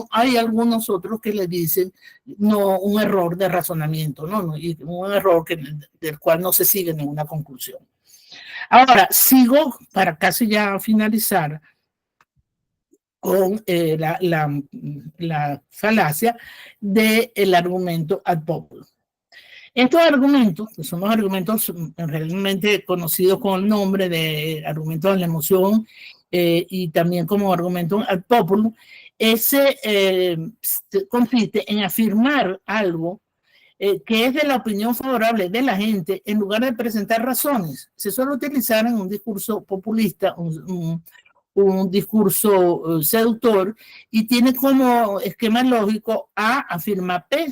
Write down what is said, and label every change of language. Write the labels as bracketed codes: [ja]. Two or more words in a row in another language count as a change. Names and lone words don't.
[es] Hay algunos otros que le dicen no, un error de razonamiento, ¿no? Y un error del cual no se sigue ninguna conclusión. Ahora, sigo para casi ya finalizar con la falacia del argumento [la] ad populum. [es] Estos argumentos, que son los argumentos realmente conocidos con el nombre de argumentos de la emoción y también como argumento [la] ad populum, [es] ese consiste en afirmar algo que es de la opinión favorable de la gente en lugar de presentar razones. Se suele utilizar en un discurso populista, un discurso seductor, y tiene como esquema lógico A afirma P.